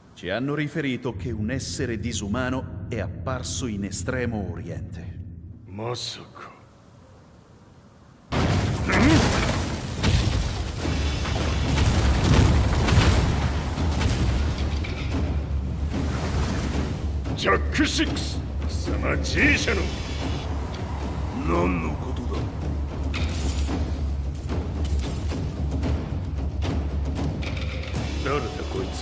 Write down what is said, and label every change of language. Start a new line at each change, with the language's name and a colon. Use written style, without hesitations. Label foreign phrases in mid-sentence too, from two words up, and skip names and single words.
Italian: hanno riferito che un essere disumano è apparso in Estremo Oriente.
Japanese: まさか。ジャック6、貴様 G 社の何のことだ。誰だこいつは。